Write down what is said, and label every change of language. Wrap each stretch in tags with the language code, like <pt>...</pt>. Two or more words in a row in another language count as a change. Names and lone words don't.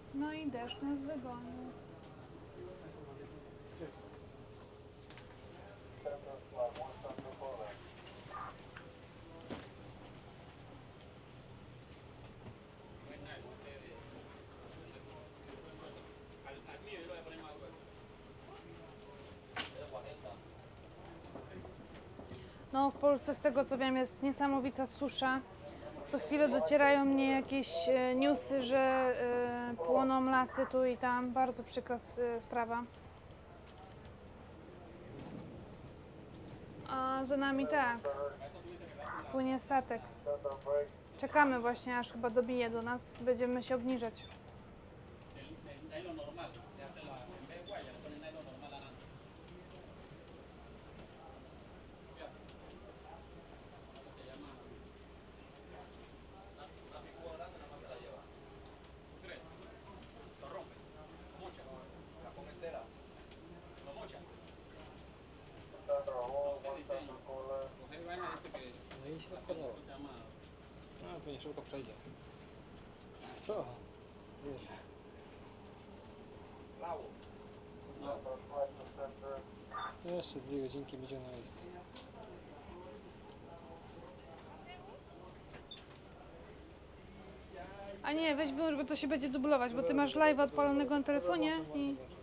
<pl>no i deszcz nas wygonił.</pl> <es>Al mío yo le voy a poner más huevo.</es> <pl>No w Polsce z tego co wiem jest niesamowita susza. Co chwilę docierają mnie jakieś newsy, że płoną lasy tu i tam. Bardzo przykra sprawa. A za nami tak. Płynie statek. Czekamy właśnie aż chyba dobije do nas. Będziemy się obniżać.</pl> <es>El nylon normal, le hace la, en vez de guaya, le ponen nylon normal adelante. ¿Cómo se llama? La figura grande nada más se la lleva. ¿Tú crees? Lo rompe. Mocha. La pone entera. Lo mocha. No sé diseño. Coger vaina dice que</es> <pl>No i się</pl> <es>¿cómo</es> <pl>rozpadało.</pl> <es>se llama?</es> <pl>No, pewnie szybko przejdzie. Co? Wiesz. No. Jeszcze 2 godzinki będzie na miejscu. A nie, weź wyłącz, bo to się będzie dublować, bo ty masz live odpalonego na telefonie i...</pl>